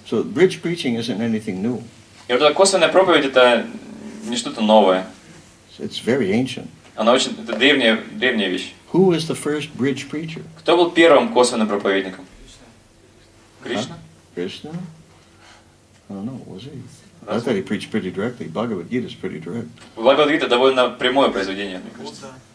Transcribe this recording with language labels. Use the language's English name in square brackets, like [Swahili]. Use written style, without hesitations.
[English] So bridge preaching isn't anything new. [Russian] И вот эта косвенная проповедь это не что-то новое. [English] It's very ancient. [Russian] Она очень это древняя вещь. [English] Who was the first bridge preacher? [Russian] Кто был первым косвенным проповедником? Кришна? [English] Krishna? I don't know, was he? I thought he preached pretty directly. Bhagavad Gita is pretty direct. [Russian] Бхагават Гита довольно прямое произведение, мне кажется.